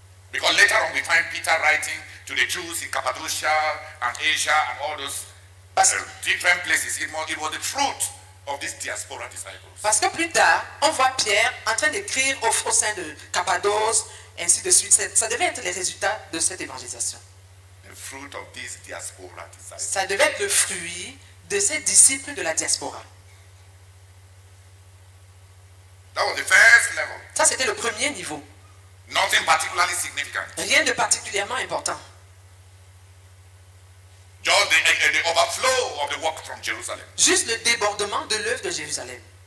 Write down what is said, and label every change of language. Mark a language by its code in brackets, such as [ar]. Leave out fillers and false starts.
[en] Because later on we find Peter writing to the Jews in Cappadocia and Asia and all those different places. It was the fruit of these diaspora disciples. [fr] Parce que plus tard, on voit Pierre en train d'écrire au sein de Cappadoce, ainsi de suite. Ça devait être les résultats de cette évangélisation. [en] The fruit of these diaspora disciples. [fr] Ça devait être le fruit de ces disciples de la diaspora. [en] That was the first level. [fr] Ça, c'était le premier niveau. [en] Nothing particularly significant. [fr] Rien de particulièrement important. [en] Just the overflow of the work from Jerusalem. [fr] Juste le débordement de l'œuvre de Jérusalem.